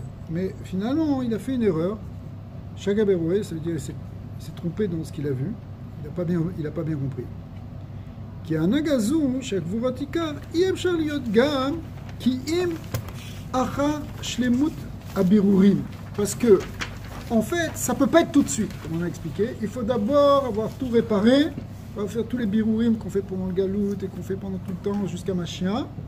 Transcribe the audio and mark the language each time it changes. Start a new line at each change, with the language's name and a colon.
French: Mais finalement, il a fait une erreur. Shagaberoé, ça veut dire qu'il s'est trompé dans ce qu'il a vu. Il n'a pas bien compris.
Hebrew: כי ההנהגה זו שהגבורת עיקר אי אפשר להיות גם כי אם אחר שלמות הבירורים.
French: Parce que, en fait, ça ne peut pas être tout de suite, comme on a expliqué. Il faut d'abord avoir tout réparé, on va faire tous les birourim qu'on fait pendant le galout et qu'on fait pendant tout le temps jusqu'à Mashiach.